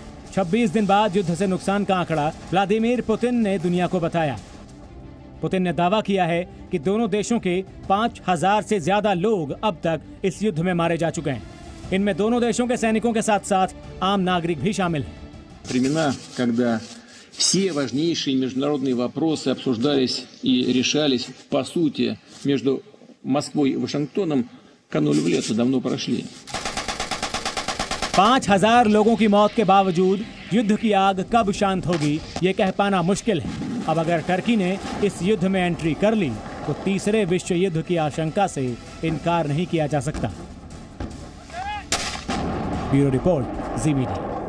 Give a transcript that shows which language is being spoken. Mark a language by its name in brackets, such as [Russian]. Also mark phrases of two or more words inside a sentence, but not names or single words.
[Hindi] 26 दिन बाद युद्ध से नुकसान का आंकड़ा व्लादिमीर पुतिन ने दुनिया को बताया। पुतिन ने दावा किया है कि दोनों देशों के 5000 से ज्यादा लोग अब तक इस युद्ध में मारे जा चुके हैं। इनमें दोनों देशों के सैनिकों के साथ साथ आम नागरिक भी शामिल हैं। [Russian] Времена, когда все важнейшие международные вопросы обсуждались и решались, по сути, между Москвой и Вашингтоном, канули в лету, давно прошли. [Hindi] 5000 लोगों की मौत के बावजूद युद्ध की आग कब शांत होगी, ये कह पाना मुश्किल है। अब अगर टर्की ने इस युद्ध में एंट्री कर ली तो तीसरे विश्व युद्ध की आशंका से इनकार नहीं किया जा सकता। ब्यूरो रिपोर्ट, जी मीडिया।